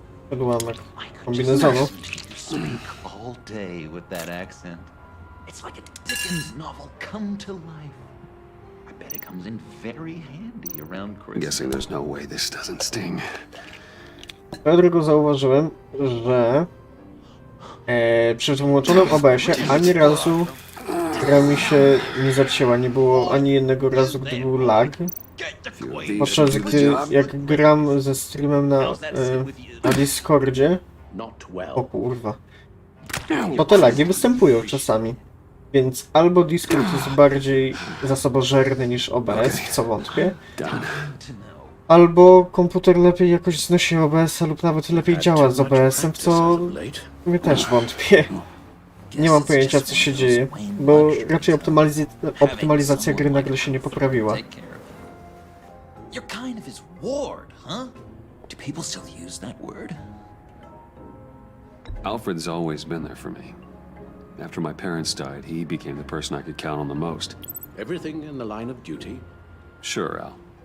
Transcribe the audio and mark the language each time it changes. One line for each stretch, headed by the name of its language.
Polish: Odłamek kombinezonu.
English: Speak all day with that accent. It's like a Dickens novel come to life. I bet it comes in very handy around I'm Christmas. guessing there's no way this doesn't sting.
Polish: Ja tylko zauważyłem, że przy włączonym OBS-ie ani razu gra mi się nie zacięła. Nie było ani jednego razu, gdy był lag. Podczas gdy jak gram ze streamem na Discordzie, o kurwa, to te lagi występują czasami. Więc albo Discord jest bardziej zasobożerny niż OBS, w co wątpię, albo komputer lepiej jakoś znosi OBS-a lub nawet lepiej działa z OBS-em, w co mnie też wątpię. Nie mam pojęcia, co się dzieje, bo raczej optymalizacja gry nagle się nie poprawiła.
English: You're kind of his ward, huh? Do people still use that word? Alfred's always been there for me. After my parents died, he became the person I could count on the most. Everything in the line of duty? Sure, Al.